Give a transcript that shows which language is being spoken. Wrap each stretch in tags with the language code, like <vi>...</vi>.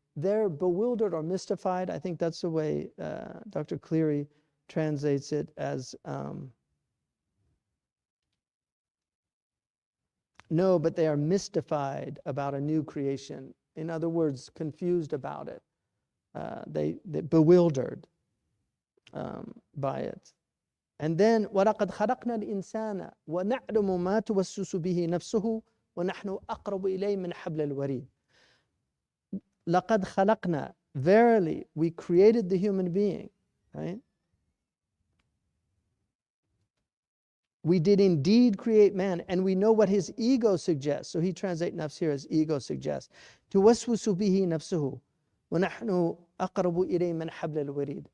<en>They're bewildered or mystified. I think that's the way Dr. Cleary translates it as. No, but they are mystified about a new creation. In other words, confused about it. They bewildered by it.</en> <ar>And then وَلَقَدْ خَلَقْنَا الْإِنسَانَ وَنَعْلَمُ مَا تُوَسْوِسُ بِهِ نَفْسُهُ وَنَحْنُ أَقْرَبُ إِلَيْهِ مِنْ حَبْلِ الْوَرِيدِ. لَقَدْ خَلَقْنَا.</ar> <en>Verily, we created the human being, right? We did indeed create man, and we know what his ego suggests. So he translates nafs here as ego suggests.</en> <ar>تُوَسْوِسُ بِهِ نَفْسُهُ وَنَحْنُ أَقْرَبُ إِلَيْهِ مِنْ حَبْلِ الْوَرِيدِ.</ar>